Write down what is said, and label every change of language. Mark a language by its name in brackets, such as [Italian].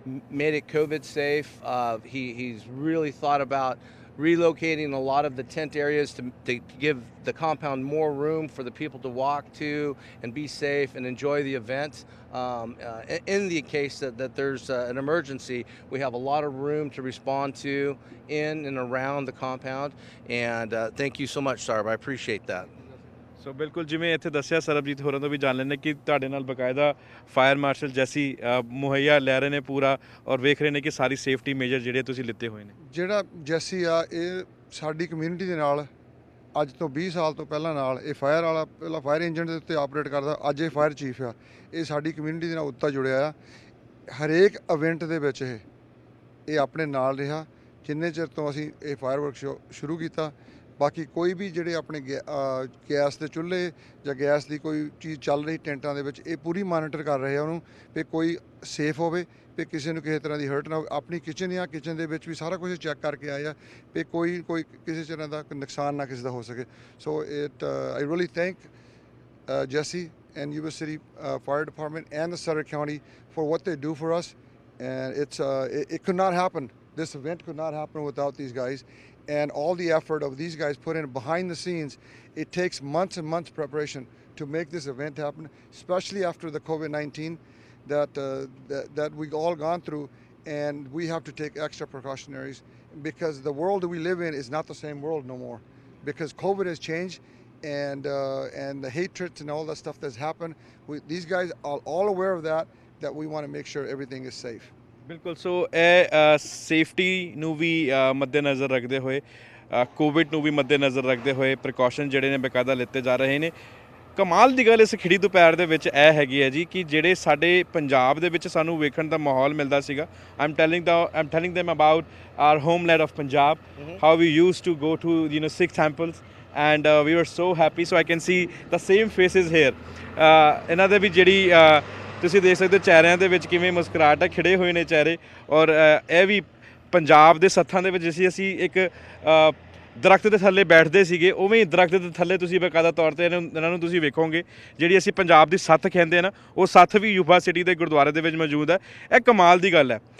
[English] Made it COVID safe. He's really thought about relocating a lot of the tent areas to give the compound more room for the people to walk to and be safe and enjoy the event. In the case that there's an emergency, we have a lot of room to respond to in and around the compound. And thank you so much, Sarb. I appreciate that. [Punjabi] ਸੋ ਬਿਲਕੁਲ ਜਿਵੇਂ ਇੱਥੇ ਦੱਸਿਆ ਸਰਬਜੀਤ ਹੋਰਾਂ ਤੋਂ ਵੀ ਜਾਣ ਲੈਂਦੇ ਕਿ ਤੁਹਾਡੇ ਨਾਲ ਬਕਾਇਦਾ ਫਾਇਰ ਮਾਰਸ਼ਲ ਜੈਸੀ ਮੁਹੱਈਆ ਲੈ ਰਹੇ ਨੇ ਪੂਰਾ ਔਰ ਵੇਖ ਰਹੇ ਨੇ ਕਿ ਸਾਰੀ ਸੇਫਟੀ ਮੇਜਰ ਜਿਹੜੇ ਤੁਸੀਂ ਲਿੱਤੇ ਹੋਏ ਨੇ ਜਿਹੜਾ ਜੈਸੀ ਆ ਇਹ ਸਾਡੀ ਕਮਿਊਨਿਟੀ ਦੇ ਨਾਲ ਅੱਜ ਤੋਂ 20 ਸਾਲ ਤੋਂ ਪਹਿਲਾਂ ਨਾਲ ਇਹ ਫਾਇਰ ਵਾਲਾ ਪਹਿਲਾਂ ਫਾਇਰ ਇੰਜਨ ਦੇ ਉੱਤੇ ਆਪਰੇਟ ਕਰਦਾ ਅੱਜ ਇਹ ਫਾਇਰ ਚੀਫ ਆ ਇਹ ਸਾਡੀ ਕਮਿਊਨਿਟੀ ਦੇ ਨਾਲ ਉੱਤਾ ਜੁੜਿਆ ਆ ਹਰੇਕ ਇਵੈਂਟ ਦੇ ਵਿੱਚ ਇਹ ਆਪਣੇ ਨਾਲ ਰਿਹਾ ਜਿੰਨੇ ਚਿਰ ਤੋਂ ਅਸੀਂ ਇਹ ਫਾਇਰ ਵਰਕ ਸ਼ੁਰੂ ਕੀਤਾ ਬਾਕੀ ਕੋਈ ਵੀ ਜਿਹੜੇ ਆਪਣੇ ਗੈਸ ਦੇ ਚੁੱਲ੍ਹੇ ਜਾਂ ਗੈਸ ਦੀ ਕੋਈ ਚੀਜ਼ ਚੱਲ ਰਹੀ ਟੈਂਟਾਂ ਦੇ ਵਿੱਚ ਇਹ ਪੂਰੀ ਮਾਨੀਟਰ ਕਰ ਰਹੇ ਆ ਉਹਨੂੰ ਵੀ ਕੋਈ ਸੇਫ ਹੋਵੇ ਵੀ ਕਿਸੇ ਨੂੰ ਕਿਸੇ ਤਰ੍ਹਾਂ ਦੀ ਹਰਟ ਨਾ ਹੋਵੇ ਆਪਣੀ ਕਿਚਨ ਦੇ ਵਿੱਚ ਵੀ ਸਾਰਾ ਕੁਝ ਚੈੱਕ ਕਰਕੇ ਆਏ ਆ ਵੀ ਕੋਈ ਕਿਸੇ ਤਰ੍ਹਾਂ ਦਾ ਨੁਕਸਾਨ ਨਾ ਕਿਸੇ ਦਾ ਹੋ ਸਕੇ ਸੋ I really thank Jesse and Yuba City Fire Department and the Sutter County for what they do for us and it could not happen. [English] This event could not happen without these guys. And all the effort of these guys put in behind the scenes, it takes months and months preparation to make this event happen, especially after the COVID-19 that we've all gone through, and we have to take extra precautionaries because the world that we live in is not the same world no more, because COVID has changed, and the hatred and all that stuff that's happened. These guys are all aware of that we want to make sure everything is safe. [Punjabi] ਬਿਲਕੁਲ ਸੋ ਇਹ safety ਨੂੰ ਵੀ ਮੱਦੇਨਜ਼ਰ ਰੱਖਦੇ ਹੋਏ Covid ਨੂੰ ਵੀ ਮੱਦੇਨਜ਼ਰ ਰੱਖਦੇ ਹੋਏ ਪ੍ਰੀਕਾਸ਼ਨ ਜਿਹੜੇ ਨੇ ਬਕਾਇਦਾ ਲਿੱਤੇ ਜਾ ਰਹੇ ਨੇ ਕਮਾਲ ਦੀ ਗੱਲ ਇਸ ਖਿੜੀ ਦੁਪਹਿਰ ਦੇ ਵਿੱਚ ਇਹ ਹੈਗੀ ਹੈ ਜੀ ਕਿ ਜਿਹੜੇ ਸਾਡੇ ਪੰਜਾਬ ਦੇ ਵਿੱਚ ਸਾਨੂੰ ਵੇਖਣ ਦਾ ਮਾਹੌਲ ਮਿਲਦਾ ਸੀਗਾ ਆਮ telling them about our homeland of Punjab, how we used to go to Sikh temples and we were so happy. [English] So I can see the same faces here. [Punjabi] ਇਹਨਾਂ ਦੇ ਵੀ ਜਿਹੜੀ ਤੁਸੀਂ ਦੇਖ ਸਕਦੇ ਹੋ ਚਿਹਰਿਆਂ ਦੇ ਵਿੱਚ ਕਿਵੇਂ ਮੁਸਕਰਾਹਟ ਹੈ ਖਿੜੇ ਹੋਏ ਨੇ ਚਿਹਰੇ ਔਰ ਇਹ ਵੀ ਪੰਜਾਬ ਦੇ ਸੱਥਾਂ ਦੇ ਵਿੱਚ ਅਸੀਂ ਇੱਕ ਦਰਖਤ ਦੇ ਥੱਲੇ ਬੈਠਦੇ ਸੀਗੇ ਉਵੇਂ ਹੀ ਦਰਖਤ ਦੇ ਥੱਲੇ ਤੁਸੀਂ ਬਕਾਇਦਾ ਤੌਰ 'ਤੇ ਇਹਨਾਂ ਨੂੰ ਤੁਸੀਂ ਵੇਖੋਗੇ ਜਿਹੜੀ ਅਸੀਂ ਪੰਜਾਬ ਦੀ ਸੱਥ ਕਹਿੰਦੇ ਆ ਨਾ ਉਹ ਸੱਥ ਵੀ ਯੂਬਾ ਸਿਟੀ ਦੇ ਗੁਰਦੁਆਰੇ ਦੇ ਵਿੱਚ ਮੌਜੂਦ ਹੈ ਇਹ ਕਮਾਲ ਦੀ ਗੱਲ ਹੈ